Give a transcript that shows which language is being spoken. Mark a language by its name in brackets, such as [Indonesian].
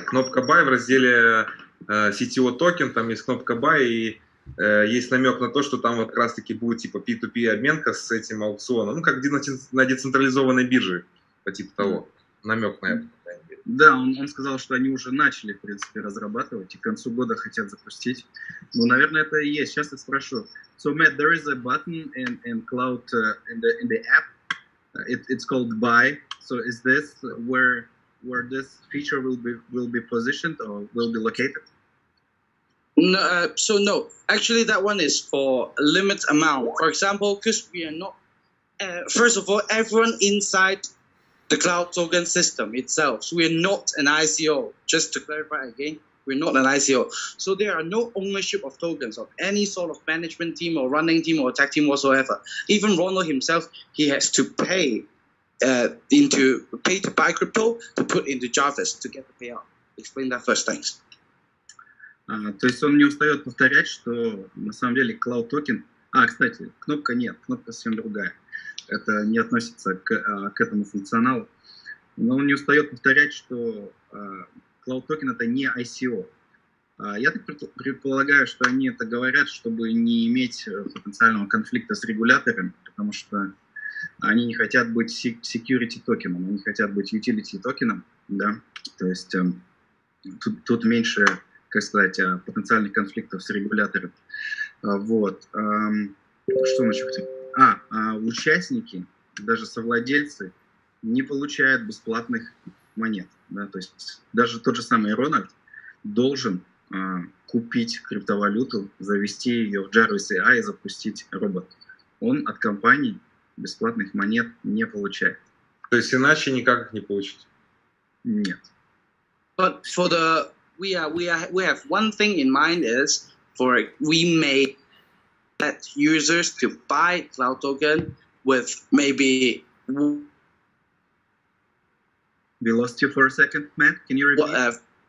[Russian] Кнопка Buy в разделе CTO токен, там есть кнопка Buy, и есть намек на то, что там вот как раз-таки будет типа P2P обменка с этим аукционом, как на децентрализованной бирже, по типу того. Намек на это. Да, он сказал, что они уже начали, в принципе, разрабатывать и к концу года хотят запустить. Ну, наверное, это и есть. Сейчас я спрошу. [English] So, Matt, there is a button in cloud, in the app. It's called Buy. So, is this where this feature will be positioned or will be located? No, so no. Actually, that one is for a limit amount. For example, because we are not. First of all, everyone inside the cloud token system itself. So we are not an ICO. Just to clarify again, We're not an ICO. So there are no ownership of tokens of any sort of management team or running team or tech team whatsoever. Even Ronald himself, he has to pay to buy crypto to put into Jarvis to get the payout. Explain that first, thanks. [Russian] То есть он не устает повторять, что на самом деле Cloud токен... кстати, кнопка нет, кнопка совсем другая. Это не относится к этому функционалу. Но он не устает повторять, что Cloud токен это не ICO. Я так предполагаю, что они это говорят, чтобы не иметь потенциального конфликта с регуляторами, потому что они не хотят быть security токеном, они хотят быть utility токеном, да, то есть тут меньше, как сказать, потенциальных конфликтов с регулятором. Вот. Что насчет? Участники, даже совладельцы, не получают бесплатных монет, да, то есть даже тот же самый Рональд должен купить криптовалюту, завести ее в Jarvis AI и запустить робот. Он от компании бесплатных монет не получает. То есть иначе никак их не получить? Нет. [English] But for we have one thing in mind is we may let users to buy Cloud token with maybe. We lost you for a second, Matt. Can you repeat?